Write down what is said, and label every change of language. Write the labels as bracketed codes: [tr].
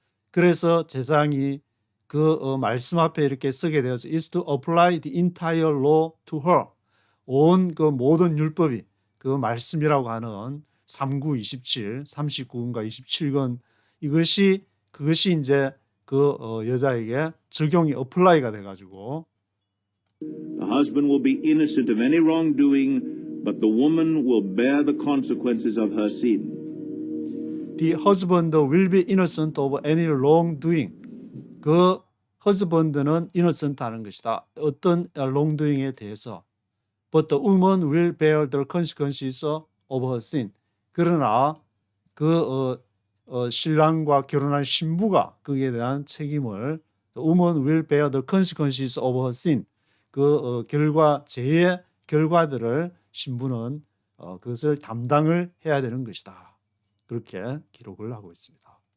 [ko] 그래서 제사장이 그 말씀 앞에 이렇게 서게 되어서 [en] is to apply the entire law to her. [ko] 온 그 모든 율법이 그 말씀이라고 하는 3구 27, 39권과 27권 그것이 이제 그 여자에게 적용이 어플라이가 돼가지고 [en] The husband will be innocent of any wrongdoing, but the woman will bear the consequences of her sin. The husband will be innocent of any wrongdoing. [ko] 그 husband는 innocent 하는 것이다. 어떤 wrongdoing에 대해서. [en] But the woman will bear the consequences of her sin. [ko] 그러나 그 신랑과 결혼한 신부가 거기에 대한 책임을 [en] the woman will bear the consequences of her sin. [ko] 그 죄의 결과들을 신부는 그것을 담당을 해야 되는 것이다. 그렇게 기록을 하고 있습니다.